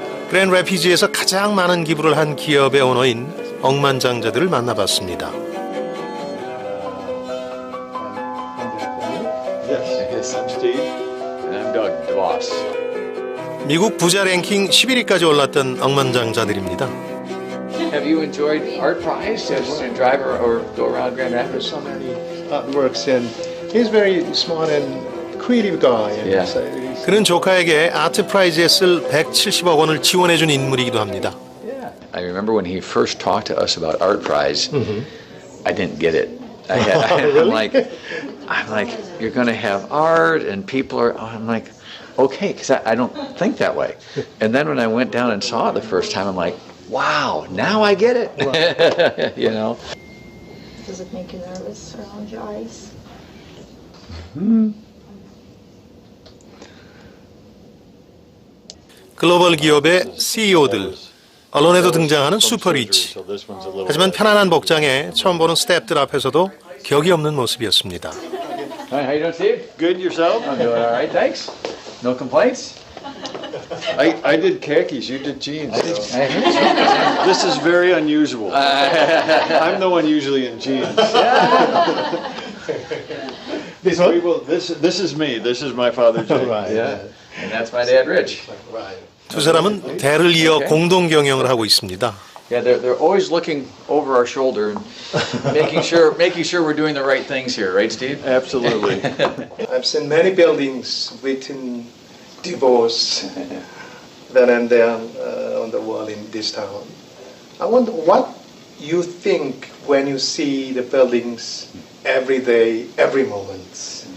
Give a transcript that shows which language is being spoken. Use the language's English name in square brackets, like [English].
[Korean] 그랜 래피즈에서 가장 많은 기부를 한 기업의 오너인 억만장자들을 만나봤습니다. [English] Yes, I'm Steve. And I'm Doug DeVos. [Korean] 미국 부자 랭킹 11위까지 올랐던 억만장자들입니다. [English] Have you enjoyed Art Prize as a driver or go around Grand Rapids? So many artworks, and he's very smart and creative guy. And Yeah. he's- [Korean] 그는 조카에게 아트 프라이즈에 쓸 170억 원을 지원해준 인물이기도 합니다. [English] I remember when he first talked to us about Art Prize, I didn't get it. I'm like, you're going to have art and people are. I'm like, okay, because I don't think that way. And then when I went down and saw it the first time, I'm like, wow, now I get it. You know. Does it make you nervous around your eyes? [Korean] 글로벌 기업의 CEO들, 언론에도 등장하는 슈퍼리치. 하지만 편안한 복장에 처음 보는 스태프들 앞에서도 격이 없는 모습이었습니다. [English] Hi, how you doing, Steve? Good yourself? I'm doing all right, thanks. No complaints. I did khakis, you did jeans. I heard you. This is very unusual. I'm the one usually in jeans. This one? This is me. This is my father Jay. Right. Yeah, and that's my dad, Rich. [Korean] 두 사람은 대를 이어 공동 경영을 하고 있습니다. [English] Yeah, they're always looking over our shoulder and making sure we're doing the right things here, right, Steve? Absolutely. I've seen many buildings written divorce then and there on the wall in this town. I wonder what you think when you see the buildings every day, every moment.